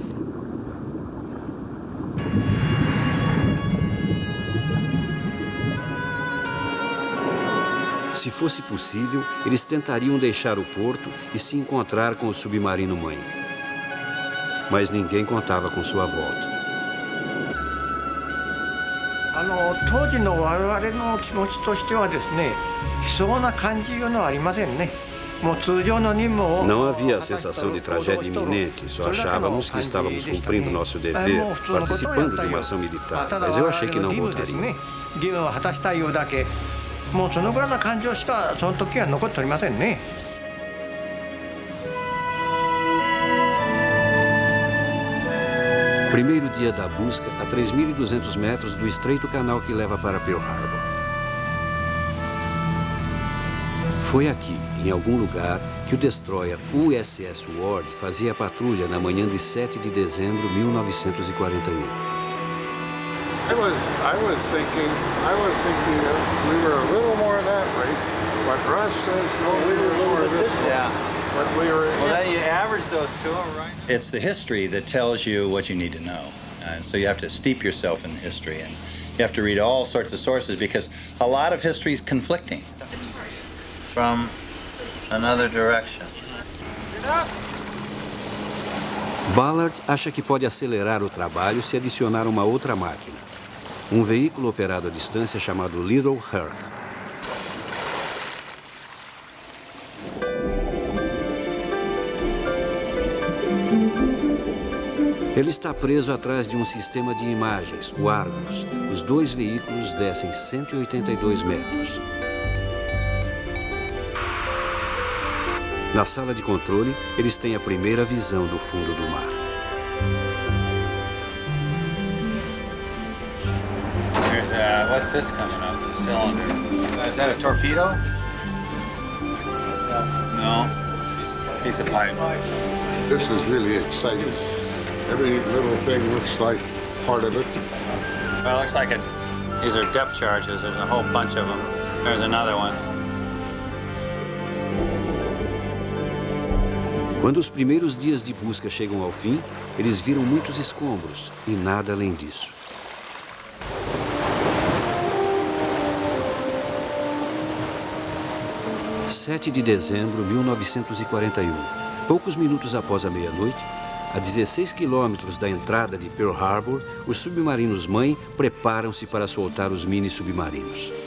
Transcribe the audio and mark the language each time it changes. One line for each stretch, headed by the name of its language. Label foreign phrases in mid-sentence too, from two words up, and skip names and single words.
Portuguese: Se fosse possível, eles tentariam deixar o porto e se encontrar com o submarino-mãe. Mas ninguém contava com sua volta.
Japanese: 当時の我々の気持ちとしてはですね、悲壮な感じいうのはありませんね。もう通常の任務を
Portuguese: Não havia a sensação de tragédia iminente, só achávamos que estávamos cumprindo nosso dever, participando de uma ação militar, mas eu achei que não voltaria.
Japanese: 義務を果たしたいようだけ、もうそのぐらいの感情しかその時は残っておりませんね。
Portuguese: Primeiro dia da busca a 3.200 metros do estreito canal que leva para Pearl Harbor. Foi aqui, em algum lugar, que o destroyer USS Ward fazia patrulha na manhã de 7 de dezembro de 1941.
English: I was thinking we were a little more that way, but Russ says no, we were a little this way. Yeah. But we were. Well, then you average those two, right? It's the history that tells you what you need to know. So you have to steep yourself in history, and you have to read all sorts of sources because a lot of history is conflicting. From another direction.
Portuguese: Ballard acha que pode acelerar o trabalho se adicionar uma outra máquina. Um veículo operado à distância chamado Little Herc. Ele está preso atrás de um sistema de imagens, o Argus. Os 2 veículos descem 182 metros. Na sala de controle, eles têm a primeira visão do fundo do mar.
English: Here's what's this coming up? The cylinder. Is that a torpedo? No. Piece of pipe. This is really exciting. Every little thing looks like part of it. Well, it looks like these are depth charges. There's a whole bunch of them. There's another one.
Portuguese: Quando os primeiros dias de busca chegam ao fim, eles viram muitos escombros e nada além disso. – 7 de dezembro de 1941. Poucos minutos após a meia-noite, a 16 quilômetros da entrada de Pearl Harbor, os submarinos-mãe preparam-se para soltar os mini-submarinos.